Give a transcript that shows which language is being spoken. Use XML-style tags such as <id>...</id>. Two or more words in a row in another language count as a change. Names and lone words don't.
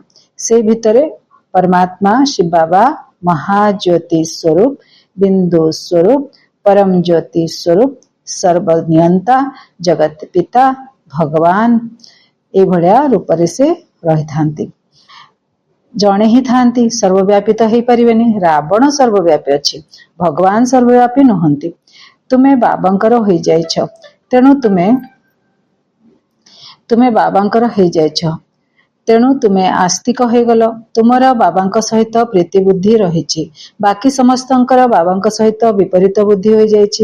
<or>ସେ ଭିତରେ ପରମାତ୍ମା ଶିବ ବାବା ମହାଜ୍ୟୋତି ସ୍ୱରୂପ, ବିନ୍ଦୁ ସ୍ୱରୂପ, ପରମ ଜ୍ୟୋତି ସ୍ୱରୂପ, ସର୍ବନିୟନ୍ତା, ଜଗତ ପିତା, ଭଗବାନ ଏ ଭଳିଆ ରୂପ ରେ ରହି ଥାନ୍ତି। ଜଣେ ହିଁ ଥାନ୍ତି, ସର୍ବବ୍ୟାପୀ ତ ହେଇପାରିବେନି। ରାବଣ ସର୍ବବ୍ୟାପୀ ଅଛି, ଭଗବାନ ସର୍ବବ୍ୟାପୀ ନୁହନ୍ତି। ତୁମେ ବାବାଙ୍କର ହୋଇଯାଇଛ, ତେଣୁ ତୁମେ ବାବାଙ୍କର ହେଇଯାଇଛ, ତେଣୁ ତୁମେ ଆସ୍ତିକ ହୋଇଗଲ। ତୁମର ବାବାଙ୍କ ସହିତ ପ୍ରୀତି ବୁଦ୍ଧି ରହିଛି, ବାକି ସମସ୍ତଙ୍କର ବାବାଙ୍କ ସହିତ ବିପରୀତ ବୁଦ୍ଧି ହୋଇଯାଇଛି।</or>